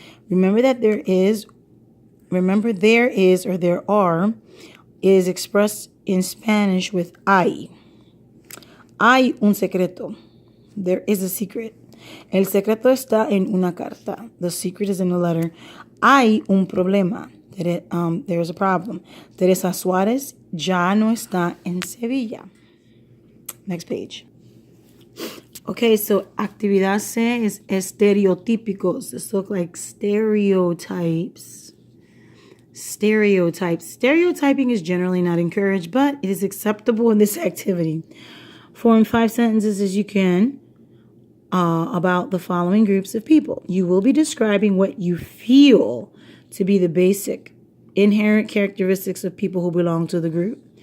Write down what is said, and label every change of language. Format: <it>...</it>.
<en>Remember that there is or there are is expressed in Spanish with hay.</en> <es>Hay un secreto.</es> <en>There is a secret.</en> <es>El secreto está en una carta.</es> <en>The secret is in a letter.</en> <es>Hay un problema.</es> <en>There is a problem.</en> <es>Teresa Suárez ya no está en Sevilla.</es> <en>Next page. Okay, so actividad C is estereotípicos. This look like stereotypes. Stereotyping is generally not encouraged, but it is acceptable in this activity. Form 5 sentences as you can about the following groups of people. You will be describing what you feel to be the basic inherent characteristics of people who belong to the group.</en>